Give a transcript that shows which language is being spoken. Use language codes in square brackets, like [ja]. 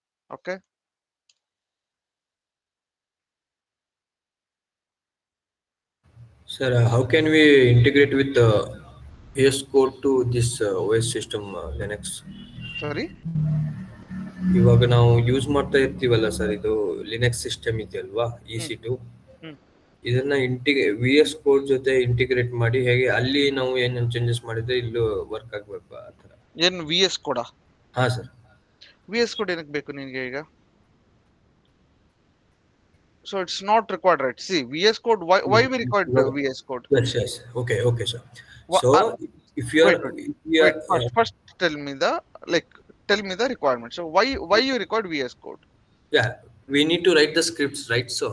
[en] Okay. Sir, how can we integrate with AS Code to this OS system Linux? Sorry. [kn] ಇವಾಗ ನಾವು use ಮಾಡ್ತಾ ಇರ್ತೀವಲ್ಲ sir ಇದು Linux system ಇದೆಯಲ್ವಾ E Hmm. C to Hmm. ಇದನ್ನ V S code ಜೊತೆ integrate ಮಾಡಿ ಹೇಗೆ ಅಲ್ಲಿ ನಾವು ಏನೇನು ಚೇಂಜಸ್ ಮಾಡಿದ್ರೆ ಇಲ್ಲೂ ವರ್ಕ್ ಆಗ್ಬೇಕು ಆ ಥರ. ಏನು VS ಕೋಡ್? ಹಾಂ ಸರ್. VS ಕೋಡ್ ಏನಕ್ಕೆ ಬೇಕು ನಿನಗೆ ಈಗ? [en] So it's not required, right? See, VS code. Why we required [kn] ಇವಾಗ [en] VS code? Yes yes okay okay sir. Wha- so uh, if you are Wait, wait, wait. First tell me the like. Tell me the requirement. So why you required VS code? yeah, we need to write the scripts, right?